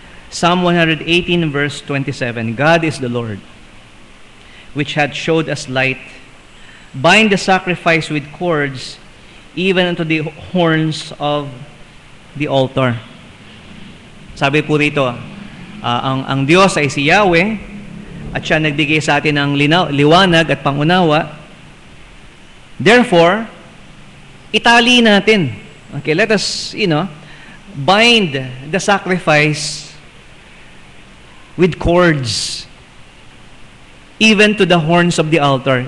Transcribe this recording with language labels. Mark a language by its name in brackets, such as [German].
[English] Psalm 118 verse 27, God is the Lord, which had showed us light. Bind the sacrifice with cords, even unto the horns of the altar. [Filipino] Sabi po rito, ang Diyos ay si Yahweh, at siya nagbigay sa atin ng liwanag at pangunawa. Therefore, itali natin. [English] Okay, let us, bind the sacrifice with cords, even to the horns of the altar.